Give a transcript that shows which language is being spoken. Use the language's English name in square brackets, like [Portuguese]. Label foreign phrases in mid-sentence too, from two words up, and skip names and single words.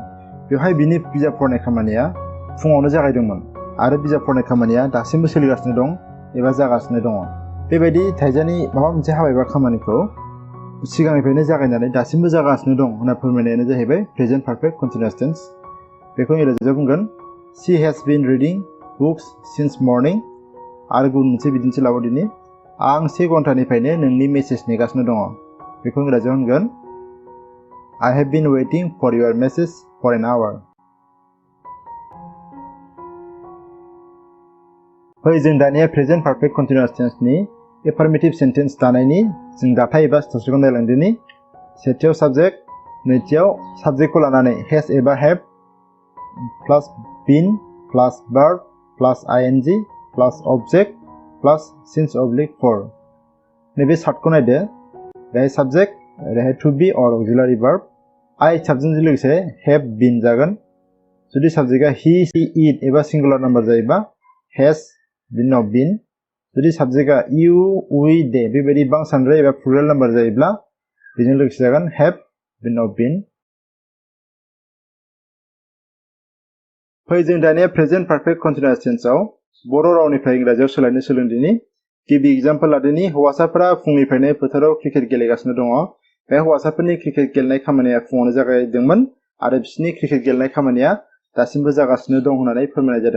[Bodo] बेवहाय बिनि बिजाब फरायनाय खामानिया फुङावनो जागायदोंमोन आरो बिजाब फरायनाय खामानिया दासिमबो सोलिगासिनो दं एबा जागासिनो दङ। बेबायदि थाइजानि माबा मोनसे हाबा एबा खामानिखौ सिगांनिफ्रायनो जागायनानै दासिमबो जागासिनो दं होनना फोरमायनायानो जाहैबाय [English] present perfect continuous tense. [Bodo] बेखौ इंराजियाव बुंगोन [English] she has been reading books since morning. [Bodo] आरो गुबुन मोनसे बिदिन्थि लाबावदिनि। आं 1 घन्टानिफ्रायनो नोंनि मेसेज नेगासिनो दङ। बेखौ इंराजियाव होनगोन [English] I have been waiting for your message for an hour। [Bodo] फै जों दानिया [English] present perfect continuous tense affirmative sentence [Bodo] दानायनि जों दाथाय एबा स्ट्राक्चारखौ नायलांदिनि। सेथियाव साबजेक्ट, नैथियाव साबजेक्टखौ लानानै [English] has or have plus been plus verb plus ing plus object plus since oblique for. [Bodo] नैबे चार्टखौ नायदो। बेहाय साबजेक्ट, ओरैहाय [English] to be or auxiliary verb. [Bodo] आई साबजेक्टजों लोगोसे [English] have been [Bodo] जागोन। जुदि साबजेक्टआ [English] he, she, it [Bodo] एबा [English] singular number [Bodo] जायोबा हैज बिनि उनाव बीन। जुदि साबजेक्टआ [English] you, we, [Bodo] दे बेबायदि बांसानद्राय एबा [English] plural number [Bodo] जायोब्ला बेजों लोगोसे जागोन हैव बिनि उनाव बीन। फै जों दानिया [English] present perfect continuous tense [Bodo] बर' रावनिफ्राय इंराजियाव सोलायनो सोलोंदिनि। गिबि एग्जाम्पल लादिनि। हौवासाफोरा फुंनिफ्रायनो फोथाराव क्रिकेट गेलेगासिनो दङ। बे हौवासाफोरनि क्रिकेट गेलेनाय खामानिया फुङावनो जागायदोंमोन आरो बिसोरनि क्रिकेट गेलेनाय खामानिया दासिमबो जागासिनो दं होननानै फोरमायनाय जादों।